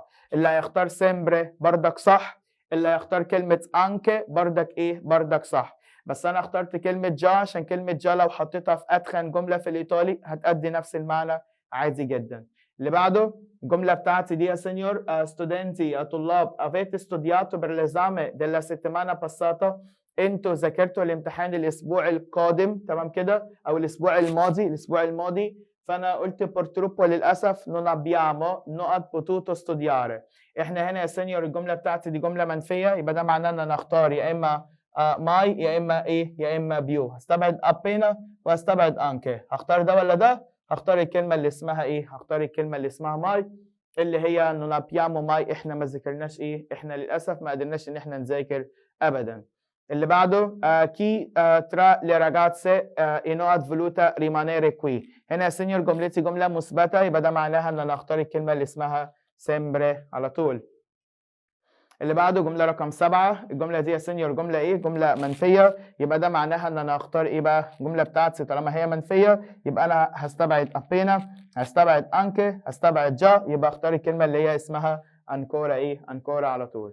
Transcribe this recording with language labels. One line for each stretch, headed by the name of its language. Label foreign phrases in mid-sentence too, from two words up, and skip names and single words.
Arabic: اللي هيختار سيمبري بردك صح، اللي هيختار كلمه انكي بردك بردك صح. بس انا اخترت كلمه جا عشان كلمه جا لو حطيتها في اتخن جمله في الايطالي هتأدي نفس المعنى عادي جدا. اللي بعده الجملة بتاعتي دي يا سينيور ستودنتي يا طلاب
Italian: avete studiato per l'esame della settimana passata.
Arabic: انتوا ذاكرتوا الامتحان الاسبوع القادم، تمام كده، او الاسبوع الماضي. فانا قلت
Italian: purtroppo للاسف non abbiamo not potuto studiare.
Arabic: احنا هنا يا سينيور الجملة بتاعتي دي جملة منفية، يبقى ده معناه ان انا اختار يا اما ماي يا اما يا اما بيو. هستبعد appena وهستبعد انكي. هختار ده ولا ده؟ هختار الكلمة اللي اسمها هختار الكلمة اللي اسمها ماي، اللي هي
Italian: non abbiamo mai.
Arabic: احنا ما ذاكرناش احنا للأسف ما قدرناش ان احنا نذاكر ابدا. اللي بعده
Italian: chi tra le ragazze non ha voluto rimanere qui.
Arabic: هنا يا سينيور جملتي جملة مثبتة، يبقى ده معناها ان انا اختار الكلمة اللي اسمها sempre على طول. اللي بعده جملة رقم 7، الجملة دي يا سينيور جملة ايه؟ جملة منفية، يبقى ده معناها ان انا اختار ايه بقى؟ الجملة بتاعتي طالما هي منفية يبقى انا هستبعد appena، هستبعد anche، هستبعد già، يبقى اختار الكلمة اللي هي اسمها ancora ايه؟ ancora على طول.